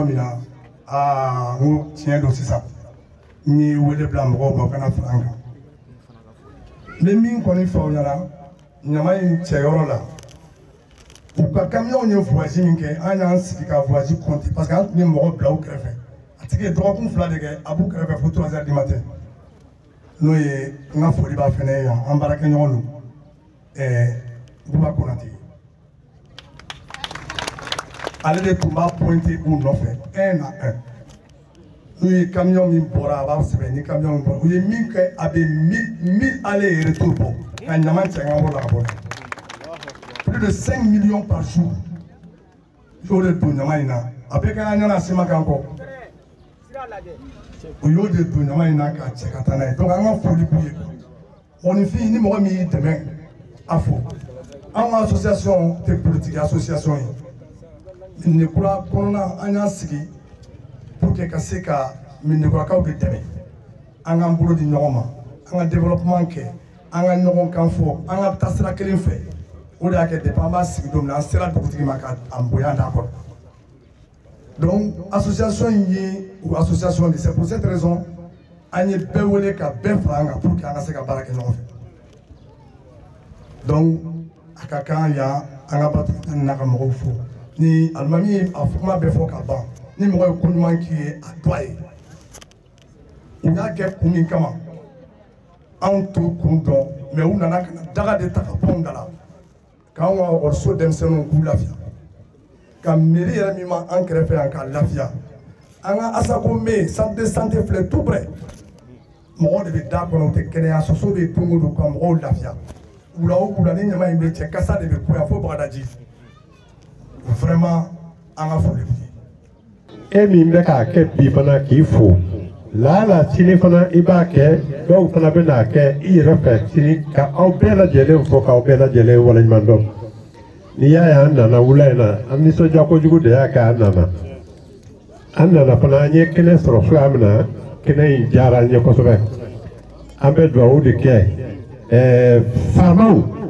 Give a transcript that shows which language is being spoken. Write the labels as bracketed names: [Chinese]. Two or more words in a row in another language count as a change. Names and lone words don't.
[Bambara] min na n ko tiɲɛ don sisan n ye wele bila mɔgɔw ma u kana fara an kan n bɛ min kɔni fɔ aw ɲɛna ɲama in cɛyɔrɔ la u ka kamiyɔnw ye voyage min kɛ an y'an sigi ka [French] voyage compter parce que [Bambara] an tun ye mɔgɔ bila u kɛrɛfɛ a tigi ye dɔgɔkun 2 de kɛ a b'u kɛrɛfɛ fo 3 [French] heures du matin [Bambara] n'o ye n ka foli b'a fɛnɛ yan an baarakɛɲɔgɔn don Buba Konate ale de tun b'a pointer u nɔfɛ 1 à 1 n'u ye camion min bɔra a b'a sɛbɛn ni camion min bɔra u ye min kɛ a bɛ 1000 [French] aller et retour [Bambara] bɔ ka ɲama cɛ ka bɔ la ka bɔ [French] plus de 5 millions par jour [Bambara] y'o de don ɲama in na a bɛ kɛ an ɲɛna sema kan kɔ u y'o de don ɲama in na k'a cɛ ka taa n'a ye donc an ka foli b'u ye mɔgɔninfin ni mɔgɔ min y'i dɛmɛ a fo an ka association tɛ politique association ye Mɛnɛkura kɔnɔna an y'an sigi [French] pour que [Bambara] ka se ka Mɛnɛkurakaw de dɛmɛ an k'an bolo di ɲɔgɔn ma an ka développement kɛ an ka ɲɔgɔn kan fɔ an ka taa sira kelen fɛ o de y'a kɛ depuis an b'a sigi don min na an sera dugutigi ma ka an bonya d'a kɔrɔ donc association in ye o association de [French] c'est pour cette raison [Bambara] an ye bɛɛ wele ka bɛɛ fara an kan [French] pour que [Bambara] an ka se ka baara kɛ ɲɔgɔn fɛ donc a ka kan yan an ka Batuli n'a ka mɔgɔw fo ni alimami ye a kuma bɛɛ fɔ ka ban ni mɔgɔ ye ko ɲuman k'i ye a dɔ a ye u y'a kɛ kun min kama anw t'o kun dɔn mais u nana ka na daga de ta ka pɔn da la k'anw ka ekɔliso denmisɛnninw k'u lafiya ka mairie yɛrɛ min ma an kɛrɛfɛ yan k'a lafiya an ka Asako me [French] centre de santé [Bambara] filɛ [French] tout près [Bambara] mɔgɔw de bɛ da kɔnɔ u tɛ kɛnɛya soso bɛ don o don ka mɔgɔw lafiya wula o wula ni ɲama in bɛ cɛ kasa de bɛ bonya fo Bagadaji vraiment an ka foli b'i ye. E min bɛ k'a kɛ bi fana k'i fo laala sini fana i b'a kɛ dɔw fana bɛ n'a kɛ i yɛrɛ fɛ sini ka aw bɛɛ lajɛlen fo k'aw bɛɛ lajɛlen waleɲuman dɔn n'i y'a ye an nana wula in na an nisɔndiya kojugu de y'a kɛ an nana fana an ye kɛnɛ sɔrɔ cogoya min na kɛnɛ in diyara an ye kosɛbɛ an bɛ dugawu de kɛ faamaw